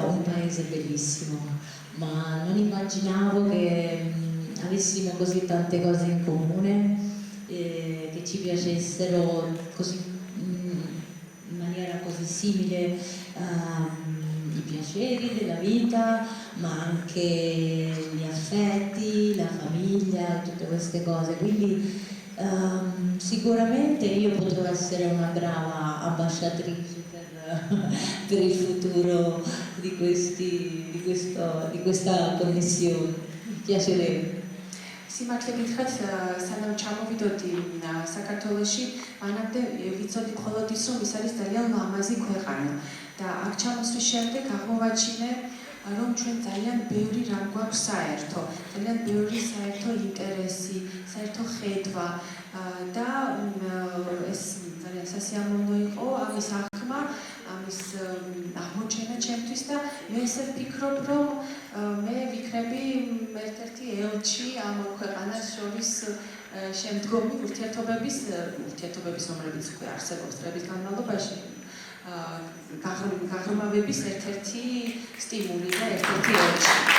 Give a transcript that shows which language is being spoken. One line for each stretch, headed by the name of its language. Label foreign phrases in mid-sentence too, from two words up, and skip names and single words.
Italian: un paese bellissimo, ma non immaginavo che avessimo così tante cose in comune, che ci piacessero così, in maniera così simile i piaceri della vita, ma anche gli affetti, la famiglia, tutte queste cose. Quindi sicuramente io potrò essere una brava ambasciatrice per il futuro di questa connessione. Mi piacerebbe.
Georgian: სიმართლე გითხრათ, სანამ ჩამოვიდოდი საქართველოში, მანამდე ვიცოდი მხოლოდ ის, რომ ის არის ძალიან ლამაზი ქვეყანა და აქ ჩამოსვლის შემდეგ აღმოვაჩინე, რომ ჩვენ ძალიან ბევრი რამ გვაქვს საერთო, ძალიან ბევრი საერთო ინტერესი, საერთო ხედვა და ეს ძალიან სასიამოვნო იყო ამის აღქმა, ამის აღმოჩენა ჩემთვის და მე ესე ვფიქრობ, რომ მე ვიქნები ერთ-ერთი ელჩი ამ ქვეყანას შორის შემდგომი ურთიერთობების, რომლებიც უკვე არსებობს წლების განმავლობაში, გაღრმავების ერთ-ერთი სტიმული და ერთ-ერთი ელჩი.